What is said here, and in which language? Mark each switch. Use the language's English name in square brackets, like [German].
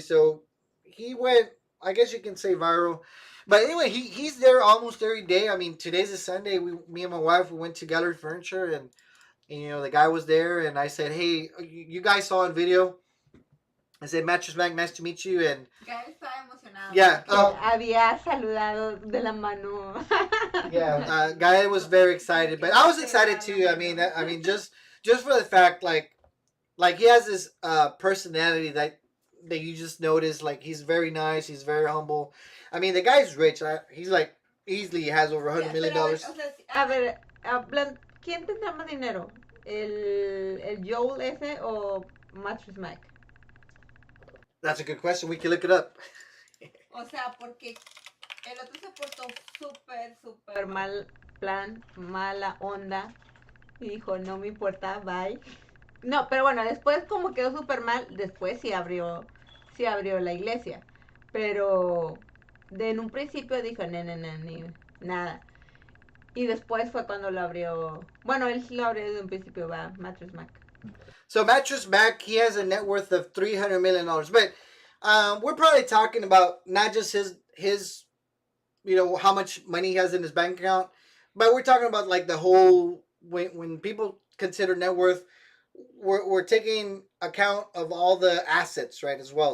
[English] So he went, I guess you can say, viral. But anyway, he's there almost every day. I mean, today's a Sunday. Me and my wife, we went to Gallery Furniture, and the guy was there, and I said, hey, you guys saw on video. I said, Mattress Mac, nice to meet you. And [Spanish] Guy estaba emocionado. [English] Yeah, [Spanish] Había saludado de la mano. [English] yeah, Guy was very excited, but I was excited too. I mean, just for the fact, like he has this personality that that you just notice, like he's very nice, he's very humble. I mean, the guy's rich. He's like easily has over $100 million. [Spanish] A ver, ¿quién tendrá más dinero? ¿El Joel ese o Mattress Mac? [English] That's a good question. We can look it up. [Spanish] O sea, porque el otro se portó súper mal plan, mala onda. Y dijo, no me importa, bye. No, pero bueno, después como quedó súper mal, después sí abrió la iglesia. Pero en un principio dijo, ni nada. Y después fue cuando lo abrió. Bueno, él lo abrió desde un principio, va, Mattress Mac. [English] So Mattress Mac, he has a net worth of $300 million. But we're probably talking about not just his how much money he has in his bank account, but we're talking about like the whole when people consider net worth, we're taking account of all the assets, right, as well.